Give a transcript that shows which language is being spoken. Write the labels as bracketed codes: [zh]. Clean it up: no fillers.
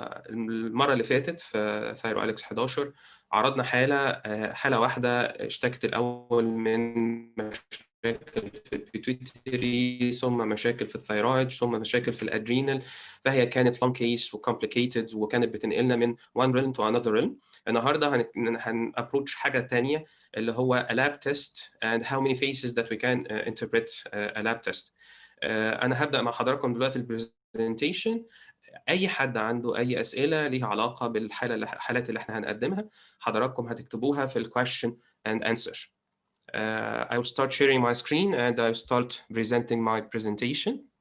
[ar] المرة اللي فاتت في ثايروأليكس 11 عرضنا حالة واحدة اشتكت الأول من مشاكل في البيتويتري، ثم مشاكل في الثايرويد، ثم مشاكل في الادرينال. فهي كانت [en] long case [ar] وcomplicated، وكانت بتنقلنا من [en] one realm to another realm. [ar] النهارده هنابروتش حاجة تانية اللي هو [en] a lab test and how many phases that we can interpret a lab test. [ar] أنا هبدأ مع حضراتكم دلوقتي البرزنتيشن. أي حد عنده أي أسئلة ليها علاقة الحالات اللي احنا هنقدمها، حضراتكم هتكتبوها في ال [en] question and answer. I will start sharing my screen and I will start presenting my presentation.